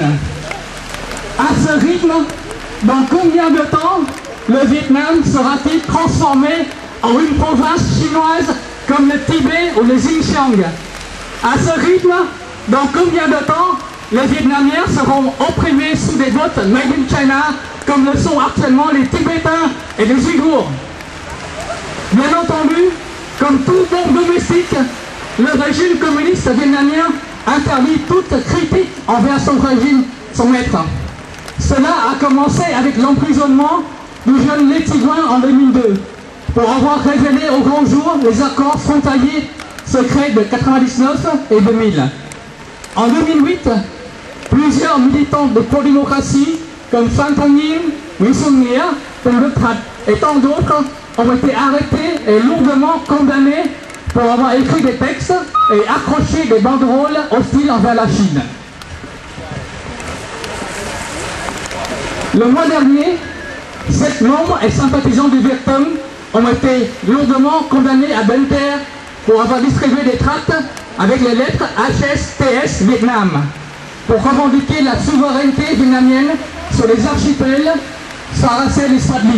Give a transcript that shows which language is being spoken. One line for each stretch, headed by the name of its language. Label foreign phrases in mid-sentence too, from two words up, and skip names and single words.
French: À ce rythme, dans combien de temps le Vietnam sera-t-il transformé en une province chinoise comme le Tibet ou le Xinjiang? À ce rythme, dans combien de temps les Vietnamiens seront opprimés sous des bottes
English: made in China
French: comme le sont actuellement les Tibétains et les Ouïghours? Bien entendu, comme tout bon domestique, le régime communiste vietnamien interdit toute critique envers son régime, son maître. Cela a commencé avec l'emprisonnement du jeune Lê Thi Quang en 2002 pour avoir révélé au grand jour les accords frontaliers secrets de 1999 et 2000. En 2008, plusieurs militants de pro-démocratie comme Phan Thanh Nhin, Nguyễn Xuân Nghĩa, Tôn Đức Thạch et tant d'autres ont été arrêtés et lourdement condamnés pour avoir écrit des textes et accroché des banderoles hostiles envers la Chine. Le mois dernier, 7 membres et sympathisants du Viet Cong ont été lourdement condamnés à Bến Tre pour avoir distribué des tracts avec les lettres HSTS Vietnam pour revendiquer la souveraineté vietnamienne sur les archipels Saracen et Spratly.